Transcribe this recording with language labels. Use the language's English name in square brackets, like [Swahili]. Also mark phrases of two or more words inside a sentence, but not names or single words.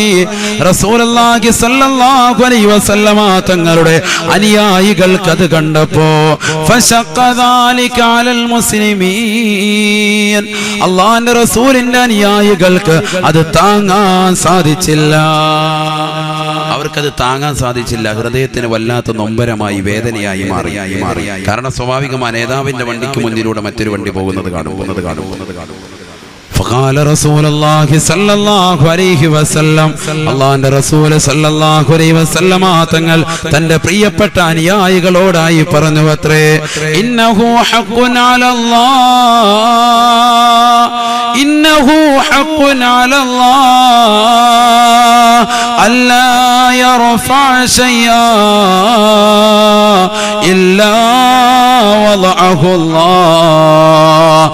[Malayalam] റസൂലുള്ളാഹി [Arabic] صلى الله عليه وسلم [Malayalam] തങ്ങളുടെ അനുയായികൾക്ക് അത് കണ്ടപ്പോ അള്ളാന്റെ റസൂലിന്റെ അനുയായികൾക്ക് അത് താങ്ങാൻ സാധിച്ചില്ല. അവർക്കത് താങ്ങാൻ സാധിച്ചില്ല. ഹൃദയത്തിന് വല്ലാത്ത നൊമ്പരമായി, വേദനയായി മാറി. കാരണം സ്വാഭാവികമായ നേതാവിന്റെ വണ്ടിക്ക് മുന്നിലൂടെ മറ്റൊരു വണ്ടി പോകുന്നത് കാണും. [Arabic] فقال رسول الله صلى الله عليه وسلم [Malayalam] അല്ലാഹുവിന്റെ റസൂൽ [Arabic] صلى الله عليه وسلم [Malayalam] തങ്ങൾ തന്റെ പ്രിയപ്പെട്ട അനുയായികളോടായി പറഞ്ഞു അത്രേ, [Arabic] إنه حق على الله ألا يرفع شيئا إلا وضعه الله.